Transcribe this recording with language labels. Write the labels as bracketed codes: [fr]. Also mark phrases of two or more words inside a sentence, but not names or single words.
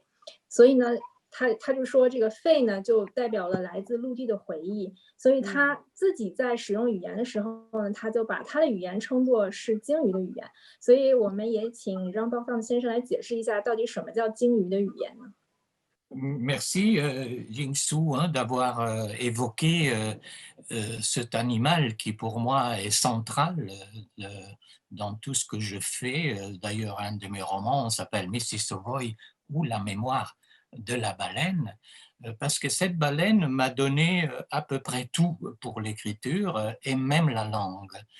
[zh] 所以呢，他就说这个肺呢，就代表了来自陆地的回忆。所以他自己在使用语言的时候呢，他就把他的语言称作是鲸鱼的语言。所以我们也请让鲍放先生来解释一下，到底什么叫鲸鱼的语言呢？ [fr] Merci, Jingsu, hein, d'avoir évoqué cet animal qui, pour moi, est central dans tout ce que je fais. D'ailleurs, un de mes romans s'appelle Mrs. Savoy ou La mémoire de la baleine, parce que cette baleine m'a donné à peu près tout pour l'écriture et même la langue.